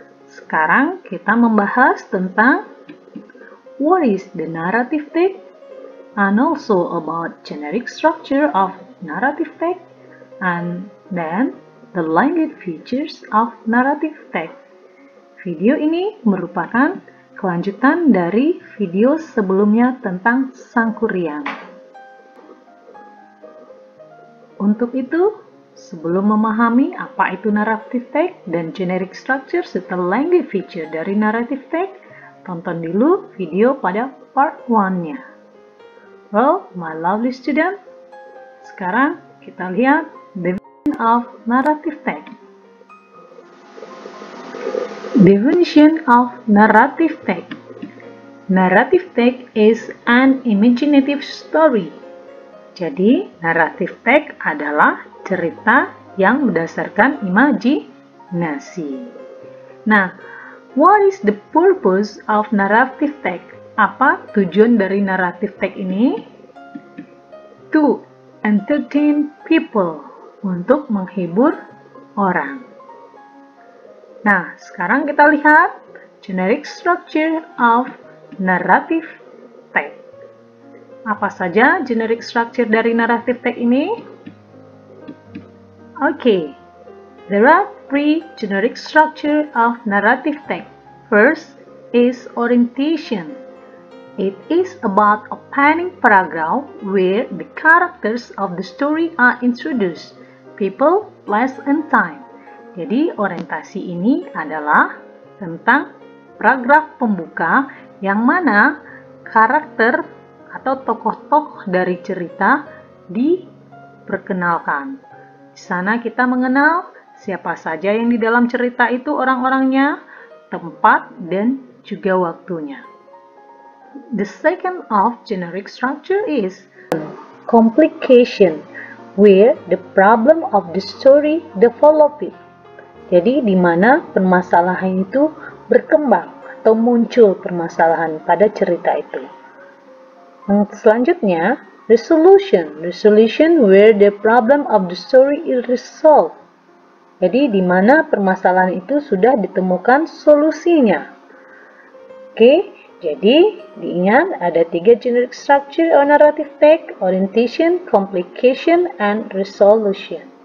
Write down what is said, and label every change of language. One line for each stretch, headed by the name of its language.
Indonesian: Sekarang kita membahas tentang
English: what is the narrative text and also about generic structure of narrative text and then the language features of narrative text.
Indonesian: Video ini merupakan kelanjutan dari video sebelumnya tentang Sangkuriang. Untuk itu, sebelum memahami apa itu narrative text dan generic structure serta language feature dari narrative text, tonton dulu video pada part 1-nya.
English: Well, my lovely student,
Indonesian: sekarang kita lihat
English: definition of narrative text. Definition of narrative text. Narrative text is an imaginative story.
Indonesian: Jadi, narrative text adalah cerita yang berdasarkan imajinasi.
English: Nah, what is the purpose of narrative text?
Indonesian: Apa tujuan dari narrative text ini?
English: To entertain people,
Indonesian: untuk menghibur orang.
English: Nah,
Indonesian: sekarang kita lihat
English: generic structure of narrative text.
Indonesian: Apa saja generic structure dari narrative text ini?
English: Okay, there are 3 generic structure of narrative text. First is orientation. It is about opening paragraph where the characters of the story are introduced, people, place, and time.
Indonesian: Jadi orientasi ini adalah tentang paragraf pembuka yang mana karakter atau tokoh-tokoh dari cerita diperkenalkan. Di sana kita mengenal siapa saja yang di dalam cerita itu orang-orangnya, tempat, dan juga waktunya.
English: The second of generic structure is complication, where the problem of the story develops.
Indonesian: Jadi di mana permasalahan itu berkembang atau muncul permasalahan pada cerita itu. Selanjutnya, resolution.
English: Resolution where the problem of the story is resolved.
Indonesian: Jadi, di mana permasalahan itu sudah ditemukan solusinya.
English: Oke,
Indonesian: jadi diingat ada
English: 3 generic structure or narrative text: orientation, complication, and resolution.